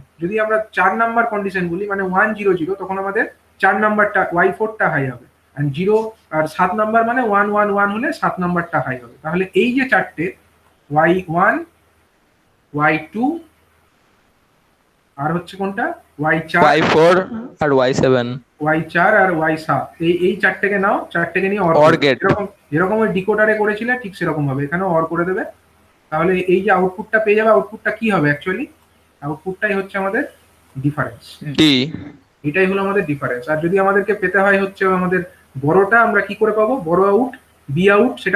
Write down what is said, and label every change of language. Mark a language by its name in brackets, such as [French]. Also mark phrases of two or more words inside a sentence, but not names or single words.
[Bangla] যদি আমরা 4 নাম্বার কন্ডিশন বলি মানে 1 0 0, তখন আমাদের 4 নাম্বারটা y4 টা হাই হবে। আর 0 আর 7 নাম্বার মানে 1 1 1 হলে 7 নাম্বারটা হাই হবে। তাহলে এই যে চারটে y1 y2 আর হচ্ছে কোনটা y4 y4 আর y7 y4 আর y7, এই চারটেকে নাও, চারটেকে নিয়ে [English] OR gate। [Bangla] যেরকম ওই ডিকোডারে করেছিলে ঠিক সেরকম হবে, এখানে অর করে দেবে। তাহলে এই যে আউটপুটটা পেয়ে যাবে, আউটপুটটা কি হবে অ্যাকচুয়ালি, আউটপুটটাই হচ্ছে আমাদের ডিফারেন্স, ডি এটাই হলো আমাদের ডিফারেন্স। আর যদি আমাদেরকে পেতে হয় হচ্ছে আমাদের বড়টা, আমরা কি করে পাবো, বড় আউট বি আউট, সেটা